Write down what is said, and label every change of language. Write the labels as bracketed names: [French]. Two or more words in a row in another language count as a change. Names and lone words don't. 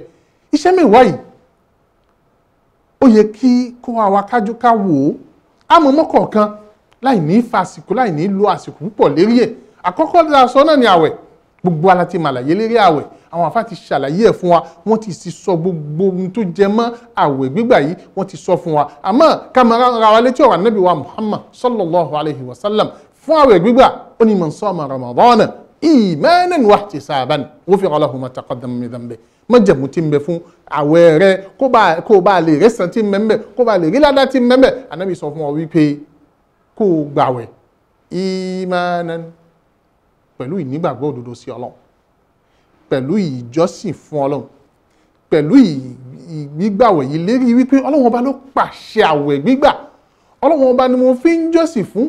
[Yoruba] Iṣẹ́ mẹ́wàá yìí ó yẹ kí kó wa kájú ká wò ó àmọ́ mọ́kọ̀ọ̀kan láì ní fàsìkò láì ní lo àsìkò púpọ̀ lérí ẹ̀. Àkọ́kọ́ la sọ náà ni àwẹ̀ gbogbo ala ti màlàyé lérí àwẹ̀ àwọn àfáà ti ṣàlàyé ẹ̀ fún wa wọ́n ti sì sọ gbogbo ohun tó jẹ mọ́ àwẹ̀ gbígbà yìí wọ́n ti sọ fún wa àmọ́ ká máa ra wa létí ọ̀rọ̀ Ànábì wa Muhammad [Arabic] صلى الله عليه وسلم [Yoruba] fún àwẹ̀ gbígbà ó ní [Arabic] من صام رمضان إيمانا واحتسابا غفر له ما تقدم من ذنبه [Yoruba] májẹ̀mú tí ń bẹ fún àwẹ̀ rẹ kó bá lè rẹ́sàn tí ń bẹ ń bẹ kó bá lè rí ládá tí ń bẹ ń bẹ Ànábì sọ fún wa wípé kó gbàwẹ̀ imanan pẹ̀lú ìnígbàgbọ́ òdodo sí Ọlọ́run pẹ̀lú ìjọsìn fún Ọlọ́run pẹ̀lú ìgbígbàwẹ̀ yìí lérí wípé Ọlọ́run ọba ló pàṣẹ àwẹ̀ gbígbà Ọlọ́run ọba ni mo fi ń jọ́sìn fún